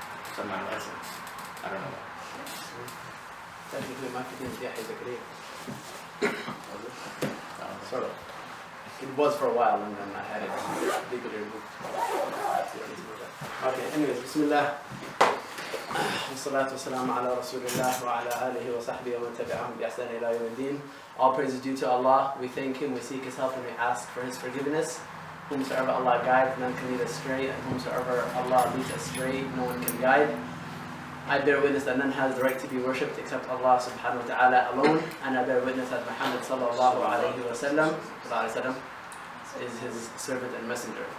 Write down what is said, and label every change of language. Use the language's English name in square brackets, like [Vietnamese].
[English] It's on my license. I don't know. Technically, my first name is Yahya Zakaria. Sort of. It was for a while and then I had it legally removed. That's the only reason. Okay, anyways, Bismillah. [Arabic] والصلاة والسلام على رسول الله وعلى آله وصحبه ومن تبعهم بإحسان إلى يوم الدين. [English] All praise is due to Allah. We thank Him, we seek His help, and we ask for His forgiveness. Whomsoever Allah guides, none can lead astray, and whomsoever Allah leads astray, no one can guide. I bear witness that none has the right to be worshipped except Allah subhanahu wa ta'ala alone, and I bear witness that Muhammad sallallahu alayhi wa sallam is His servant and messenger.